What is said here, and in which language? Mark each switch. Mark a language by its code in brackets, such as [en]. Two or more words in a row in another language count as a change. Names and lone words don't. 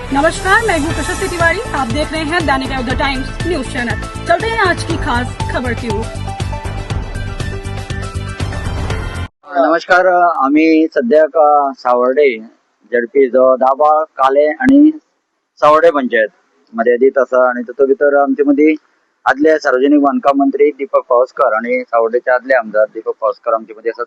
[hi] नमस्कार, मैं हूँ प्रशस्ति तिवारी। आप देख रहे हैं दैनिक द टाइम्स न्यूज चैनल। चलते हैं आज की खास खबर की ओर। [kok] नमस्कार, आम्ही सध्या सावर्डे झडपी जो दाबाळ काले आणि सावर्डे पंचायत मर्यादित असा आणि तातूंत भितर आमचे मदीं आदले सार्वजनिक बांदकाम मंत्री दीपक पावसकर आणि सावर्डेचे आदले आमदार दीपक पावसकर आमचे मदीं आसात।